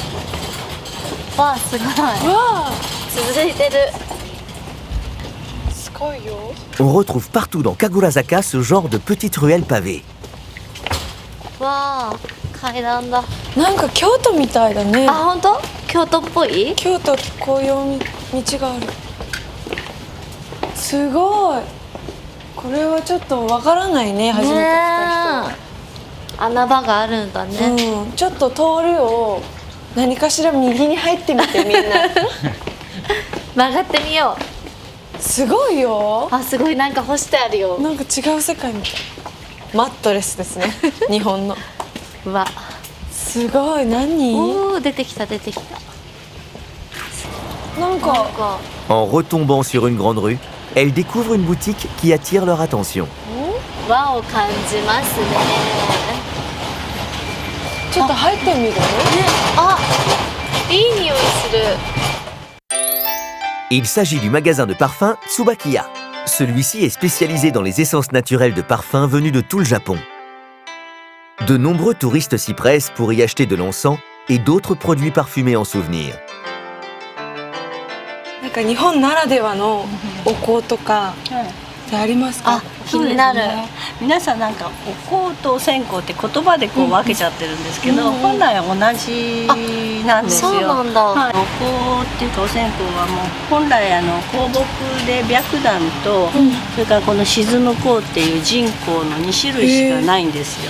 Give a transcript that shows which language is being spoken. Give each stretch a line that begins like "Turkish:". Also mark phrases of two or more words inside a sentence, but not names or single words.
Japanese: わあ、すごい。わあ、続いてる。すごごいよ。
French: On retrouve partout dans Kagurazaka ce genre de petites ruelles pavées.
Japanese: わあ、階段だ。なんか京都みたいだね。あ、本当？京都っぽい？京都こういう道がある。すごい。これはちょっとわからないね、初めて来たねえ。穴場があるんだね。人。うん、ちょっと通るを何かしら右に入ってみてみんな。曲がってみよう。すごいよ。あ、すごい、なんか干してあるよ。なんか違う世界みたい。マットレスですね。日本の。うわ。すごい、何？おお、出てきた出てきた。なんかなんか
French: En retombant sur une grande rue, elles découvrent une boutique qui attire leur attention.
Japanese: 和を感じますね。ちょっと入ってみる？あ、いい匂いする。
French: Il s'agit du magasin de parfums Tsubakiya. Celui-ci est spécialisé dans les essences naturelles de parfums venues de tout le Japon. De nombreux touristes s'y pressent pour y acheter de l'encens et d'autres produits parfumés en souvenir.
Japanese: なんか日本ならではのお香とかってありますか？あ、気になる。皆さんなんかお香とお線香って言葉でこう分けちゃってるんですけど、本来は同じなんですよ。そうなんだ。はい、お香っていうかお線香はもう本来香木で白檀と、それからこの沈む香っていう人香の2種類しかないんですよ。